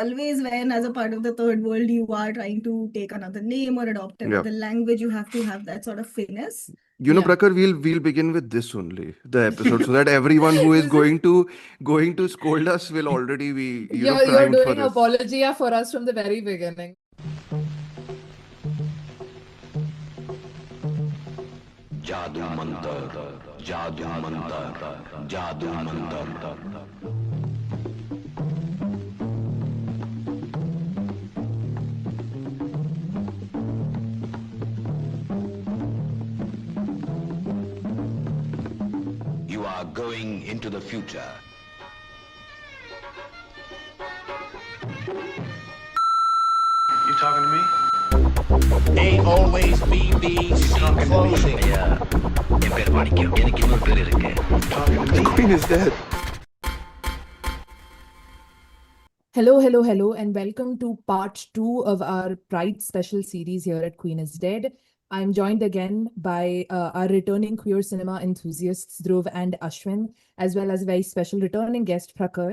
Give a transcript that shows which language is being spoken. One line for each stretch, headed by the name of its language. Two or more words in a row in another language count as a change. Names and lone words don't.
English: always when, as a part of the third world, you are trying to take another name or adopt yeah. another language, you have to have that sort of finesse. Yeah. Prakhar, we'll begin with this only, the episode, so that everyone who is This is going to scold us will already be, You're primed for doing this. apologia for us from the very beginning.
Hindi: जादू मंतर जादू मंतर जादू मंतर
English: You are going into the future. You talking to me? They always be the clothing.
Tamil: என் பேர் மாணிக்கம் எனக்கு இன்னொரு பேர் இருக்கு
English: Talking to me? Queen is dead. Hello, and welcome to part 2 of our Pride special series here at Queen is Dead. I'm joined again by our returning queer cinema enthusiasts, Dhruv and Ashwin, as well as a very special returning guest, Prakhar.